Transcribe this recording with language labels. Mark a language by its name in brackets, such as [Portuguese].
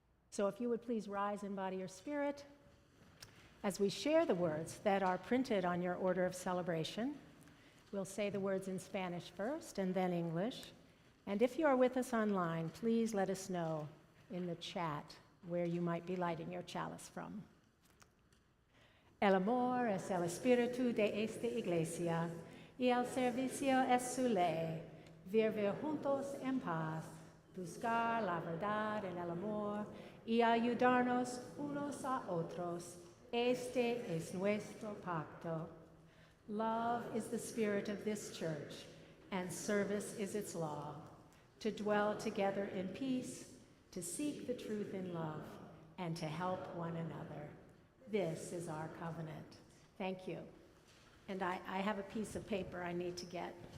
[English] So if you would please rise in body or spirit as we share the words that are printed on your order of celebration. We'll say the words in Spanish first and then English. And if you are with us online, please let us know in the chat where you might be lighting your chalice from. [Spanish] El amor es el espíritu de esta iglesia, y el servicio es su ley, vivir juntos en paz, buscar la verdad en el amor, y ayudarnos unos a otros. Este es nuestro pacto. [English] Love is the spirit of this church, and service is its law, to dwell together in peace, to seek the truth in love, and to help one another. This is our covenant. Thank you. And I have a piece of paper I need to get.